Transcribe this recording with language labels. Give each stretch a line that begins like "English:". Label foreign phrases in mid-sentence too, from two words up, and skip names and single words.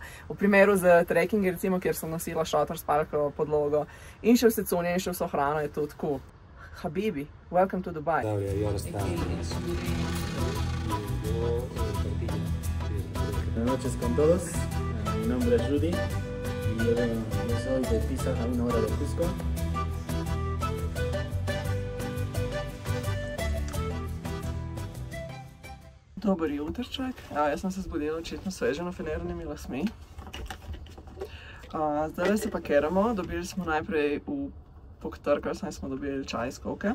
Slovenian: V primeru z trekkingi, recimo, kjer sem nosila šotor, spalko, podlogo in še vse cunje in še vso hrano, je to tako.
English: Habibi, welcome to Dubai.
Spanish: Buenas noches con todos, mi nombre es Rudy y yo soy de Pisa, a 1 hora de Cusco.
Slovenian: Dober jutrček. Jaz sem se zbudila očitno sveže nafinirnimi lasmi. Zdaj se pakiramo, dobili smo najprej v Poktrkal, smo dobili čaj iz koke.